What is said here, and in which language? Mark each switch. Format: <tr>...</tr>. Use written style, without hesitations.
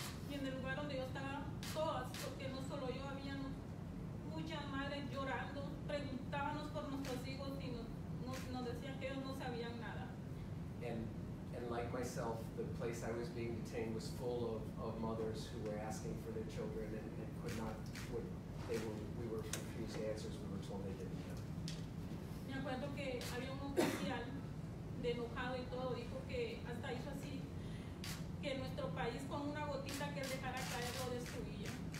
<es>Y en el lugar donde yo estaba, todas, porque no solo yo, habían muchas madres llorando, preguntábamos por nuestros hijos y nos decían que ellos no sabían nada.</es> <en>And like myself, the place I was being detained was full of mothers who were asking for their children and could not, we were confused answers, we were told they didn't know.</en> <es>Me acuerdo que había un oficial de enojado y todo, dijo que hasta hizo así, que nuestro país con una gotita que él dejara caer lo destruía.</es>